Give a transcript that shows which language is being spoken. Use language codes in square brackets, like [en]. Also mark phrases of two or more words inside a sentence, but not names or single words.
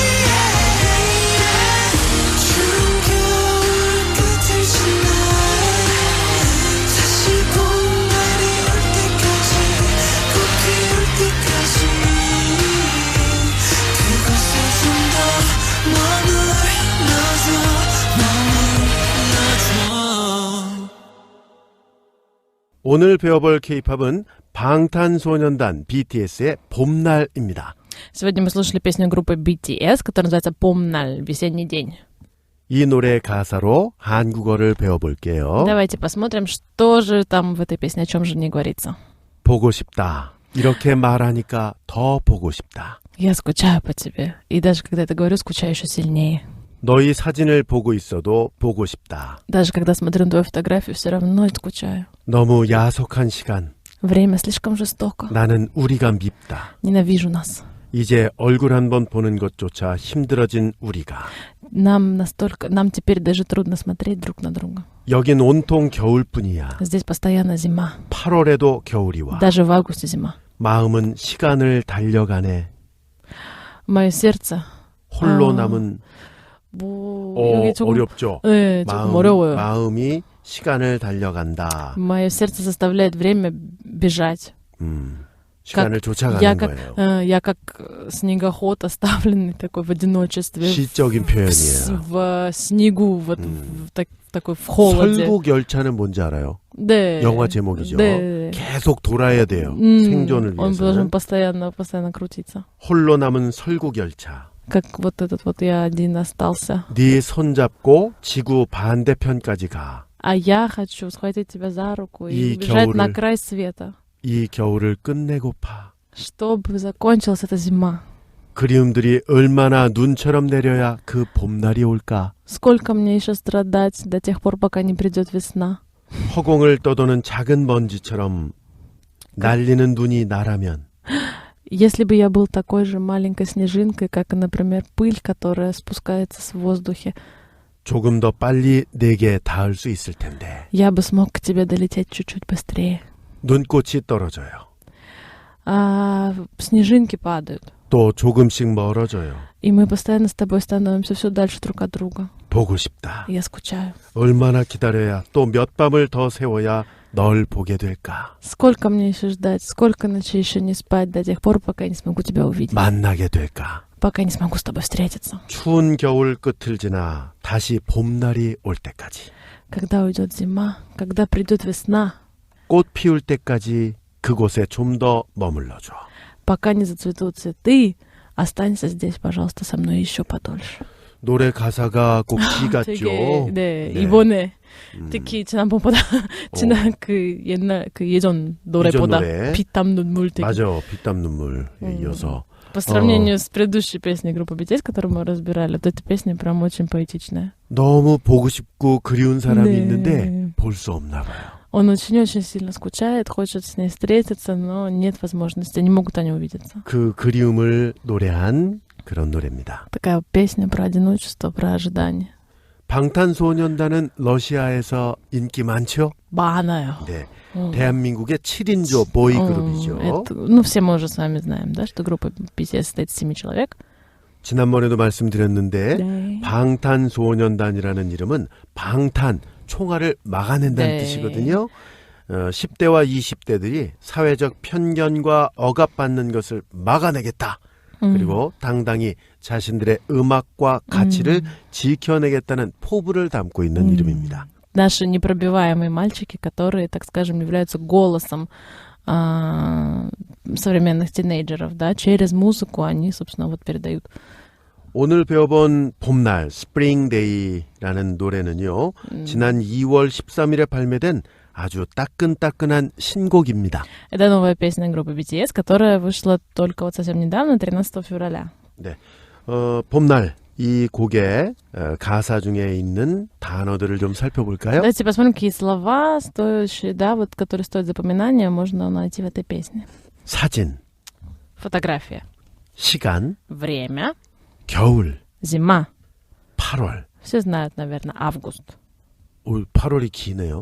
[ko] 추운 겨울 끝을 지나 다시 봄날이 올 때까지 꽃 피울 때까지 그곳에 좀 더 머물러줘 머물러줘 오늘 배워볼 K-팝은 방탄소년단 BTS의 봄날입니다. [ru] Сегодня мы слушали песню группы BTS, которая называется «Помналь», «Весенний день». [ko] 이 노래 가사로 한국어를 배워볼게요. [ru] Давайте посмотрим, что же там в этой песне, о чем же не говорится. [ko] 보고 싶다. 이렇게 말하니까 더 보고 싶다. [ru] Я скучаю по тебе. И даже когда это говорю, скучаю еще сильнее. [ko] 너희 사진을 보고 있어도 보고 싶다. [ru] Даже когда смотрю на твою фотографию, все равно скучаю. [ko] 너무 야속한 시간. [ru] Время слишком жестоко. [ko] 나는 우리가 밉다. [ru] Ненавижу нас. [ko] 이제 얼굴 한번 보는 것조차 힘들어진 우리가. [ru] Нам теперь даже трудно смотреть друг на друга. [ko] 여긴 온통 겨울뿐이야. [ru] Здесь постоянно зима. [ko] 8월에도 겨울이 와. [ru] Даже в августе зима. [ko] 마음은 시간을 달려가네. [ru] Мое сердце. [ko] 홀로 남은 여기 조금 어렵죠. 네, 조금 어려워요. 마음이 시간을 달려간다. [ru] Мое сердце заставляет время бежать. [ko] 시간을 쫓아가는 거예요. [ru] Я как снегоход, оставленный такой в одиночестве. [ko] 시적인 표현이에요. [ru] В снегу, вот такой в холоде. [ko] 설국 열차는 뭔지 알아요? 네. 영화 제목이죠. 네. 계속 돌아야 돼요. 생존을 [ru] Он [ko] 위해서는. [ru] должен постоянно крутиться. [ko] 홀로 남은 설국 열차. [ru] Как вот этот вот я один остался. [ko] 네 손잡고 지구 반대편까지 가. [ru] А я хочу схватить тебя за руку И и убежать [ko] 겨울을- [ru] на край света. [ko] 이 겨울을 끝내고파. [ru] Чтобы закончилась эта зима. [ko] 그리움들이 얼마나 눈처럼 내려야 그 봄날이 올까? [ru] Сколько мне еще страдать до тех пор, пока не придет весна? [ko] 허공을 떠도는 작은 먼지처럼 날리는 눈이 나라면 [ru] Если бы я был такой же маленькой снежинкой, как, например, пыль, которая спускается в воздухе, [ko] 조금 더 빨리 내게 닿을 수 있을 텐데. [ru] я бы смог к тебе долететь чуть-чуть быстрее. [ko] 눈꽃이 떨어져요. [ru] А снежинки падают. [ko] 또 조금씩 멀어져요. [ru] И мы постоянно с тобой становимся все дальше друг от друга. [ko] 보고 싶다. [ru] Я скучаю. [ko] 얼마나 기다려야 또 몇 밤을 더 세워야 널 보게 될까? [ru] Сколько мне еще ждать? Сколько ночей еще не спать до тех пор, пока я не смогу тебя увидеть? [ko] 만나게 될까? [ru] Пока не смогу с тобой встретиться. [ko] 추운 겨울 끝을 지나 다시 봄날이 올 때까지. [ru] Когда уйдет зима, когда придет весна, [ko] 꽃 피울 때까지 그곳에 좀 더 머물러줘. [ru] пока не зацветут цветы, Останься здесь, пожалуйста, со мной еще подольше. [ko] 노래 가사가 꼭 시 되게, 같죠. 네, 네. 이번에 특히 지난번보다 지난 그 옛날 그 예전 노래보다 노래. 피땀 눈물 되게 맞아, 피땀 눈물에 이어서. [ru] по сравнению с предыдущей песней группы BTS, которую мы разбирали, вот эта песня прям очень поэтичная. [ko] 너무 보고 싶고 그리운 사람이 네. 있는데 볼 수 없나 봐요. [ru] Он очень-очень сильно скучает, хочет с ней встретиться, но нет возможности, не могут они увидеться. [ko] 그 그리움을 노래한 그런 노래입니다. [ru] Такая песня про одиночество, про ожидание. [ko] 방탄소년단은 러시아에서 인기 많죠? 많아요. 네. 대한민국의 7인조 보이 그룹이죠. [ru] Это, ну, все мы уже с вами знаем, да, что группа BTS состоит из 7 человек. [ko] 지난번에도 말씀드렸는데 네. 방탄소년단이라는 이름은 방탄, 총알을 막아낸다는 네. 뜻이거든요. 10대와 20대들이 사회적 편견과 억압받는 것을 막아내겠다. 그리고 당당히 자신들의 음악과 가치를 지켜내겠다는 포부를 담고 있는 이름입니다. [ru] Наши непробиваемые мальчики, которые, так скажем, являются голосом современных тинейджеров, да, через музыку они, собственно, вот передают. [ko] 오늘 배워본 봄날, Spring Day라는 노래는요. 지난 2월 13일에 발매된 아주 따끈따끈한 신곡입니다. [ru] Это новая песня группы BTS, которая вышла только вот совсем недавно, 13 февраля. [ko] 네, 봄날 이 곡의 가사 중에 있는 단어들을 좀 살펴볼까요? [ru] Давайте посмотрим, какие слова стоящие, да, вот, которые стоят запоминания, можно найти в этой песне. [ko] 사진, [ru] Фотография. [ko] 시간, [ru] Время. [ko] 겨울, [ru] Зима. [ko] 8월. [ru] Все знают, наверное, август. [ko] 8월이 기네요.